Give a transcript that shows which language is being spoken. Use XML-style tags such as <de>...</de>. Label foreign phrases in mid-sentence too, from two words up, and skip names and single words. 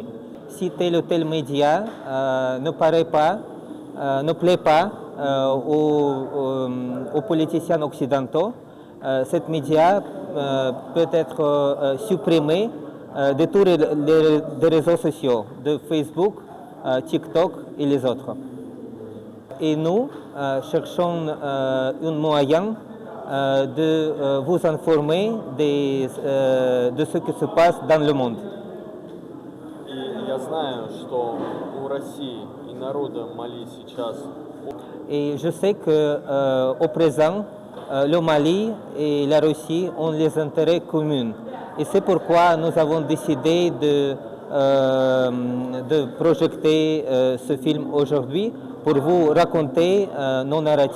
<fr>Si tel ou tel média ne plaît pas aux politiciens occidentaux, cet média peut être supprimé de tous les réseaux sociaux, de Facebook, TikTok et les autres. Et nous cherchons un moyen de vous informer de ce qui se passe dans le monde.</fr> <ru>И я знаю, что у России и народа Мали сейчас.</ru> <fr>Et je sais qu'au présent, le Mali et la Russie ont les intérêts communs. Et c'est pourquoi nous avons décidé de projeter ce film aujourd'hui pour vous raconter nos narratifs.</fr>